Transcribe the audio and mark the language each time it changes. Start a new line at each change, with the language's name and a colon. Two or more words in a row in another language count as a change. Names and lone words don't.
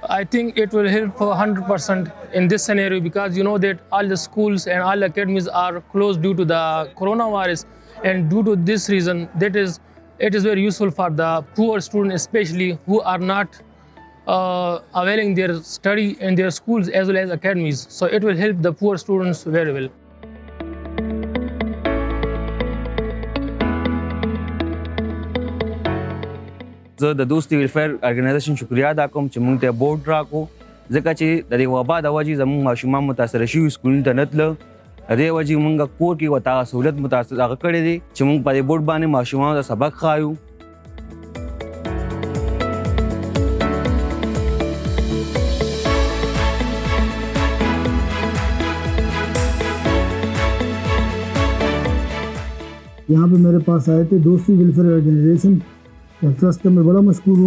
English: I think it will help 100% in this scenario because you know that all the schools and all the academies are closed due to the coronavirus, and due to this reason, it is very useful for the poor students, especially who are not availing their study in their schools as well as academies. So it will help the poor students very well.
Pashto: زه د دوستي
English: welfare organization
Pashto: شکریا ادا کوم چې موږ ته بورډ راکو ځکه چې د دې وبا د وجې زموږ ماشومان متاثره شوي سکولونو ته نه تلل د دې وجې موږ کور کې ورته هغه سهولت هغه کړی دی چې موږ په دې بورډ باندې ماشومانو ته سبق ښایو.
Urdu: یہاں پہ میرے پاس آئے تھے دوستی
English: welfare organization trust
Urdu: کا میں بڑا مشہور ہوں.